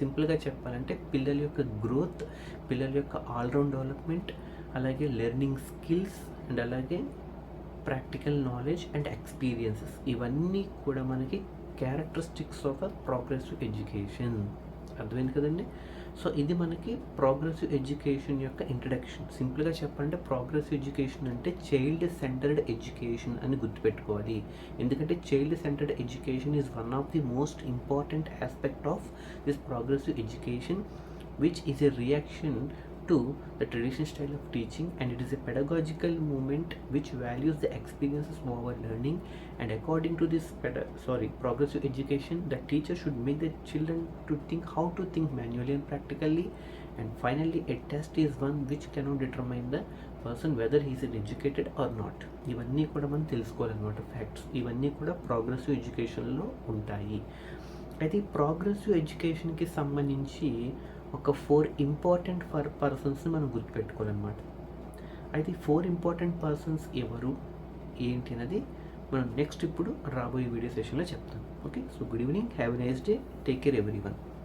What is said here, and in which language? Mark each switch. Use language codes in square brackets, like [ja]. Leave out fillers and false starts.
[te] సింపుల్గా చెప్పాలంటే పిల్లల యొక్క గ్రోత్, పిల్లల యొక్క ఆల్రౌండ్ డెవలప్మెంట్, అలాగే లెర్నింగ్ స్కిల్స్ అండ్ అలాగే ప్రాక్టికల్ నాలెడ్జ్ అండ్ ఎక్స్పీరియన్సెస్, ఇవన్నీ కూడా మనకి [en] Characteristics of a progressive education. [te] అర్థమైంది కదండి. సో ఇది మనకి ప్రోగ్రెసివ్ ఎడ్యుకేషన్ యొక్క ఇంట్రడక్షన్. సింపుల్గా చెప్పాలంటే ప్రోగ్రెసివ్ ఎడ్యుకేషన్ అంటే చైల్డ్ సెంటర్డ్ ఎడ్యుకేషన్ అని గుర్తుపెట్టుకోవాలి. ఎందుకంటే [en] Child centred education is one of the most important aspect of this progressive education, which is a reaction to the traditional style of teaching, and it is a pedagogical movement which values the experiences over learning. And according to this progressive education, the teacher should make the children to think how to think manually and practically. And finally, a test is one which cannot determine the person whether he is educated or not. [te] ఇవన్నీ కూడా మనం తెలుసుకోవాలన్నమాట. Facts ఇవన్నీ కూడా progressive ఎడ్యుకేషన్లో ఉంటాయి. అయితే ఈ progressive ఎడ్యుకేషన్కి సంబంధించి ఒక 4 ఇంపార్టెంట్ పర్సన్స్ని మనం గుర్తుపెట్టుకోవాలన్నమాట. అయితే 4 ఇంపార్టెంట్ పర్సన్స్ ఎవరు ఏంటి అనేది మనం నెక్స్ట్ ఇప్పుడు రాబోయే వీడియో సెషన్లో చెప్తాం. [en] Okay, so good evening, have a nice day, take care everyone.